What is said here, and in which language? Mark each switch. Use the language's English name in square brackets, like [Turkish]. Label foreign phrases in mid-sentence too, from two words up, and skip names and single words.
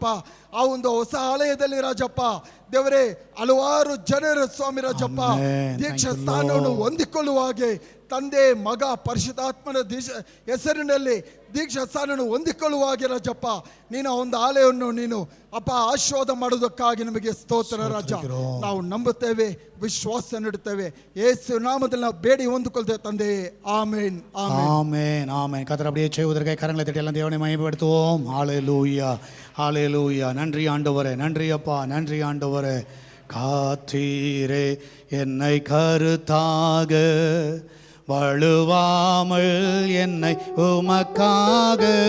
[Kannada] ಆ ಒಂದು ಹೊಸ ಆಲಯದಲ್ಲಿ ರಾಜಪ್ಪ ದೇವರೇ ಹಲವಾರು ಜನರು ಸ್ವಾಮಿ ರಾಜಪ್ಪ ದೀಕ್ಷಾ ಸ್ಥಾನವನ್ನು ಹೊಂದಿಕೊಳ್ಳುವ ಹಾಗೆ ತಂದೆ ಮಗ ಪರಿಶುದ್ಧಾತ್ಮನ ಹೆಸರಿನಲ್ಲಿ ದೀಕ್ಷಾ ಸ್ಥಾನವನ್ನು ಹೊಂದಿಕೊಳ್ಳುವ ಹಾಗೆ ರಾಜಪ್ಪ ನೀನು ಒಂದು ಆಲಯವನ್ನು ನೀನು ಅಪ್ಪ ಆಶೀರ್ವಾದ ಮಾಡೋದಕ್ಕಾಗಿ ನಿಮಗೆ ಸ್ತೋತ್ರ ರಾಜ. ನಾವು ನಂಬುತ್ತೇವೆ, ವಿಶ್ವಾಸ ನೀಡುತ್ತೇವೆ, ಯೇಸು நாமத்தில் ನಾವು ಬೇಡಿ ಹೊಂದಿಕೊಳ್ಳುತ್ತೇವೆ ತಂದೆ. [Tamil] ஆமென் ஆமென் ஆமென். கர்த்தர் அப்படியே செய்வதற்காக கரங்களை தட்டி எல்லாம் தேவனை மகிமைப்படுத்துவோம். ஹalleluya ஹalleluya. நன்றி ஆண்டவரே, நன்றி அப்பா, நன்றி ஆண்டவரே. காத்தீரே என்னை கருத்தாக, வழுவாமல் என்னை உமக்காக.